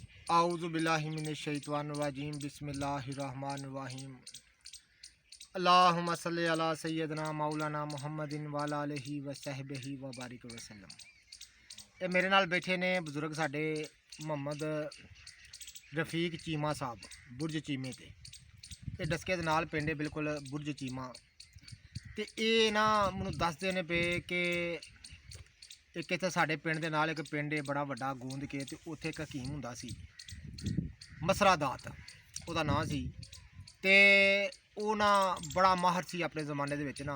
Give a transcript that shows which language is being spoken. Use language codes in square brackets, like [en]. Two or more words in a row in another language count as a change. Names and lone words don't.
[ar] أعوذ بالله من الشيطان الرجيم بسم الله الرحمن الرحيم اللهم صل على سيدنا مولانا محمد وعلى آله وصحبه وبارك وسلم. [pa] ایہ میرے نال بیٹھے نے بزرگ ساڈے محمد رفیق چیمہ صاحب برج چیمے تے ایہ ڈسکے دے نال پنڈ بالکل برج چیمہ تے ایہ نہ مینوں دسدے نے پئی کہ ایک ایتھے ساڈے پنڈ دے نال ایک پنڈ بڑا وڈا گوند کے تے اوتھے ایک حکیم ہوندا سی مصرا دات اوہدا نام سی تے اوہ نہ بڑا ماہر سی اپنے زمانے دے وچ نہ.